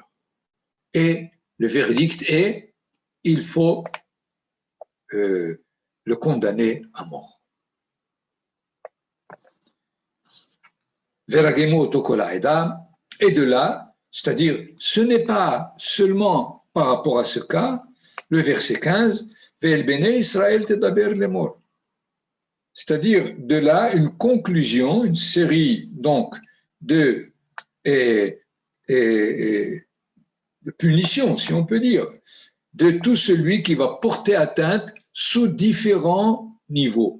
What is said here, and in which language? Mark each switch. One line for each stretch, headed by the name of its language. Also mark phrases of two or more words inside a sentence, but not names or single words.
French: Et le verdict est il faut le condamner à mort.
Hebrew: ורגמו אותו כל העדה,
French: et de là, c'est-à-dire, ce n'est pas seulement par rapport à ce cas, le verset 15,
Hebrew: ואל בני ישראל תדבר לאמר.
French: C'est-à-dire, de là, une conclusion, une série donc de punitions, si on peut dire, de tout celui qui va porter atteinte sous différents niveaux.